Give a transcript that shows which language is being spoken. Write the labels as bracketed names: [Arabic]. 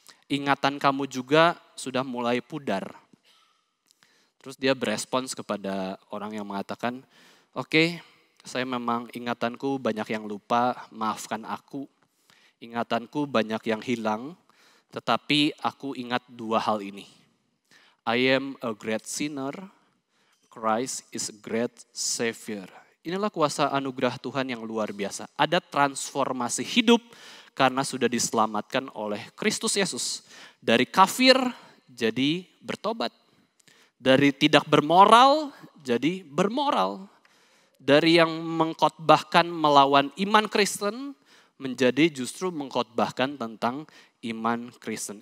[Indonesian] Ingatan kamu juga sudah mulai pudar. Terus dia berespons kepada orang yang mengatakan, oke, saya memang ingatanku banyak yang lupa, maafkan aku. Ingatanku banyak yang hilang, tetapi aku ingat dua hal ini. [English] I am a great sinner, Christ is a great Savior. [Indonesian] Inilah kuasa anugerah Tuhan yang luar biasa. Ada transformasi hidup karena sudah diselamatkan oleh Kristus Yesus. Dari kafir jadi bertobat. Dari tidak bermoral jadi bermoral. Dari yang mengkhotbahkan melawan iman Kristen menjadi justru mengkhotbahkan tentang iman Kristen.